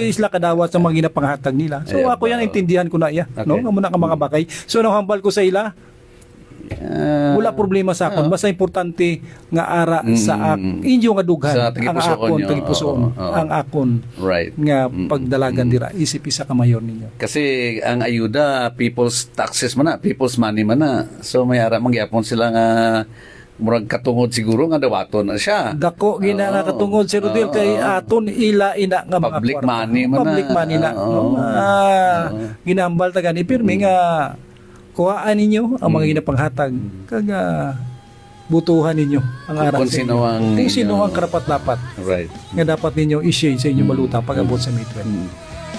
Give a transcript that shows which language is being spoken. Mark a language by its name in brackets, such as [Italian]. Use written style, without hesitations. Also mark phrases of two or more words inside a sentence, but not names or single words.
[Filipino] hindi sila [Hiligaynon] kadawat sa mga ginapanghatag nila so ako yan intindihan ko na iya no amo na ka mga bakay so hambal ko sa ila wala problema sa akon basta importante nga ara sa inyo nga dughan ang akon tagipusoon ang akon [English] right [Hiligaynon] nga pagdalagan dira isip isa ka mayor ninyo kasi ang ayuda [English] people's taxes [Hiligaynon] man na [English] people's money [Hiligaynon] man na so may ara mangyapon sila nga murag katungod siguro nga dawaton na siya dako gina nga katungod si Rodel kay aton ila ina nga mga [English] public money man public money [Hiligaynon] na ginambal ta gani pirmi nga kuhaan ninyo ang mga ginapanghatag kag butuhan ninyo ang aral [Filipino] kung sino ang karapat-dapat [English] right [Hiligaynon] nga dapat ninyo i-share sa inyong baluta pag abot sa May 12